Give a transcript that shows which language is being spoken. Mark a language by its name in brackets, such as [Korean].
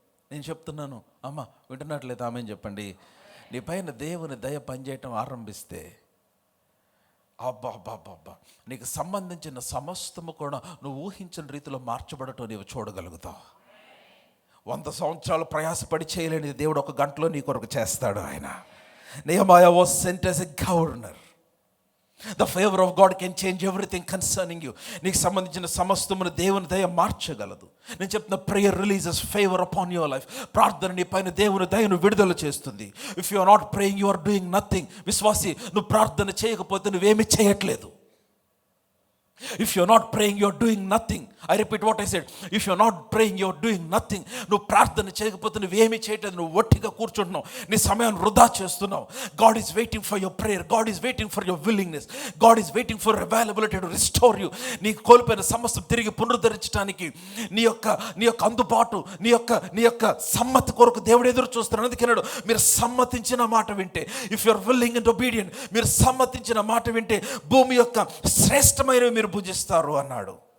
[Telugu] నేను చెప్తున్నాను, అమ్మ వింటున్నట్లేదు ఆమె చెప్పండి. నీ పైన దేవుని దయ పనిచేయటం ఆరంభిస్తే అబ్బా నీకు సంబంధించిన సమస్తము కూడా నువ్వు ఊహించిన రీతిలో మార్చబడటం నీవు చూడగలుగుతావు. 100 సంవత్సరాలు ప్రయాసపడి చేయలేని దేవుడు 1 గంటలో నీ కొరకు చేస్తాడు ఆయన. [English] Nehemiah was sent as a governor. The favor of God can change everything concerning you. [Telugu] నీకు సంబంధించిన సమస్తమును దేవుని దయ మార్చగలదు. నేను చెప్తున్న [English] Prayer releases favour upon your life. [Telugu] ప్రార్థన నీ పైన దేవుని దయను విడుదల చేస్తుంది. [English] If you are not praying, you are doing nothing. [Telugu] విశ్వాసి, నువ్వు ప్రార్థన చేయకపోతే నువ్వేమీ చేయట్లేదు. [English] If you're not praying, you're doing nothing. I repeat what I said. If you're not praying, you're doing nothing. [Telugu] నువ్వు ప్రార్థన చేయకపోతే నువ్వేమీ చేయట్లేదు, నువ్వు ఒట్టిగా కూర్చుంటున్నావు, నీ సమయాన్ని వృధా చేస్తున్నావు. [English] God is waiting for your prayer. God is waiting for your willingness. God is waiting for availability to restore you. [Telugu] నీ కోల్పోయిన సమస్తం తిరిగి పునరుద్ధరించడానికి నీ యొక్క అందుబాటు, నీ యొక్క సమ్మతి కొరకు దేవుడు ఎదురు చూస్తున్నాడు. అందుకన్నాడు, మీరు సమ్మతించిన మాట వింటే, [English] if you are willing and obedient, [Telugu] మీరు సమ్మతించిన మాట వింటే భూమి యొక్క శ్రేష్టమైనవి మీరు భుజిస్తారు అన్నాడు.